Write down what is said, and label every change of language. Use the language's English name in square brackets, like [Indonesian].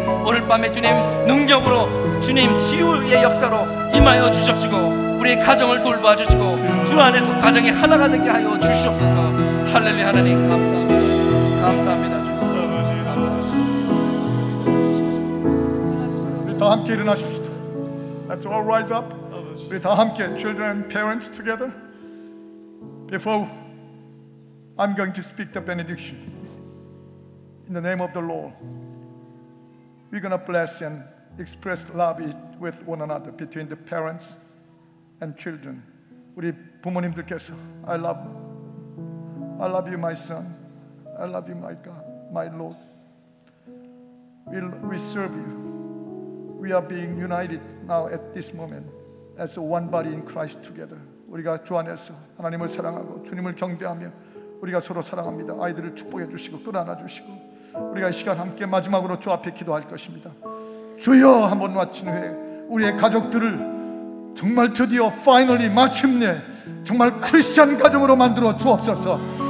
[Korean] 오늘 밤에 주님 능력으로 주님 치유의 역사로 임하여 주십시고 우리의 가정을 돌봐 주시고 주 안에서 가정이 하나가 되게 하여 주시옵소서. 할렐루야. 하나님 감사합니다. 감사합니다. 우리 다 함께 일어나십시다. [English] Let's all rise up. [Korean] 우리 다 함께 [English] children and parents together. Before I'm going to speak the benediction in the name of the Lord, we're going to bless and express love with one another between the parents and children. [Korean] 우리 부모님들께서 [English] I love you my son. I love you my God, my Lord. We serve you. We are being united now at this moment as one body in Christ together. [Korean] 우리가 주 안에서 하나님을 사랑하고 주님을 경배하며 우리가 서로 사랑합니다. 아이들을 축복해 주시고 끌어안아 주시고 우리가 이 시간 함께 마지막으로 주 앞에 기도할 것입니다. 주여 한번 마친 후에 우리의 가족들을 정말 드디어 finally 마침내 정말 크리스찬 가정으로 만들어 주옵소서.